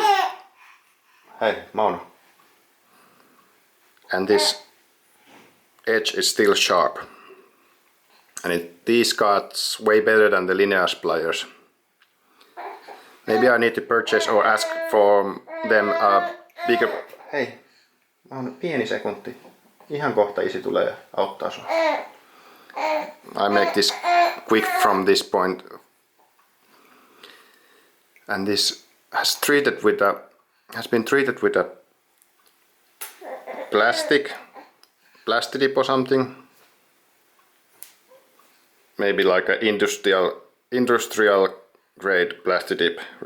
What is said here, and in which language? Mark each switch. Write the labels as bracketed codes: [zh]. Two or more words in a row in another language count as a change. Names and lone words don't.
[en] Hey, Mauno. And this edge is still sharp. And these cuts way better than the linear pliers. Maybe I need to purchase or ask for them a bigger... [fi] Hei, Mauno, pieni sekunti. Ihan kohta isi tulee ja auttaa sua. [en] I make this quick from this point. And this has been treated with a plastic or something. Maybe like an industrial grade plastic dip.